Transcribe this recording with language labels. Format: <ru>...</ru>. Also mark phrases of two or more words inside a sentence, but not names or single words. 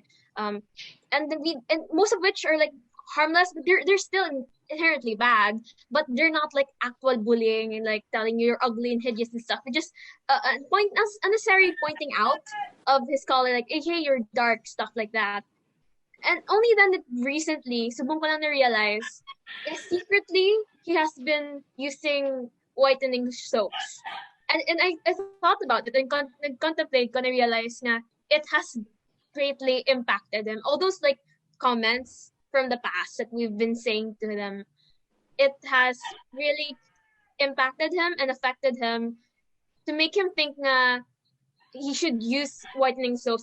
<en>And then most of which are like harmless, but they're still inherently bad. But they're not like actual bullying and like telling you you're ugly and hideous and stuff. They just unnecessary pointing out of his color, like hey, you're dark, stuff like that. And only then recently,</en> <hil>subong ko lang na-realize,</hil> <en>secretly, he has been using whitening soaps. And I thought about it and contemplate</en> <hil>ko na-realize na</hil> <en>it has greatly impacted him. All those like comments from the past that we've been saying to them, it has really impacted him and affected him to make him think na he should use whitening soaps.</en>